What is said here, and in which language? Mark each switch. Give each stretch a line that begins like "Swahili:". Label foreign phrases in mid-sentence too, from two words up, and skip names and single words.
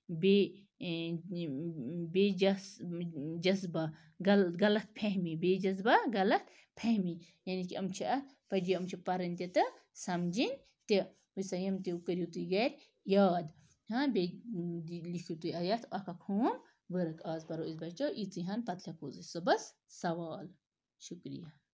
Kashmiri: بے جذبہ غلط فہمی بے جذبہ غلط فہمی یعنی کہِ یِم چھِ اَتھ پَڑھیے یِم چھِ پَرٕنۍ تہِ تہٕ سَمجھِنۍ تہِ وٕچھ سا یِم تہِ کٔرِو تُہۍ گَرِ یاد بیٚیہِ لیکھِو تُہۍ یَتھ اَکھ
English: home work
Kashmiri: آز پَرو أسۍ بَچو ییٖژٕے ہَن پَتہٕ لیکھو أسۍ صُبحس سوال شُکریہ